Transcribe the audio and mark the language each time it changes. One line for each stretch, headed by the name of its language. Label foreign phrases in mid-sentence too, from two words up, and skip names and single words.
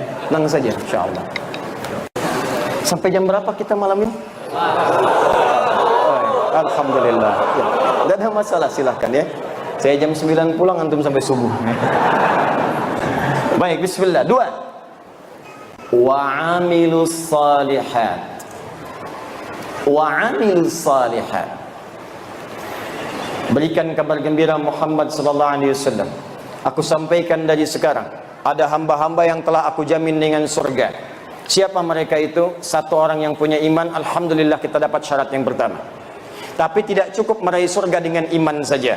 Indonesian: Tenang saja, insyaallah. Sampai jam berapa kita malam ini? Alhamdulillah. Ya, tidak ada masalah, silahkan ya. Saya jam 9 pulang, antum sampai subuh. Baik, bismillah. 2.
Arabic: وعملوا الصالحات وعملوا الصالحات.
Indonesian: Berikan kabar gembira Muhammad
Arabic: صلى الله عليه وسلم.
Indonesian: Aku sampaikan dari sekarang, ada hamba-hamba yang telah aku jamin dengan surga. Siapa mereka itu? Satu orang yang punya iman, alhamdulillah kita dapat syarat yang pertama. Tapi tidak cukup meraih surga dengan iman saja.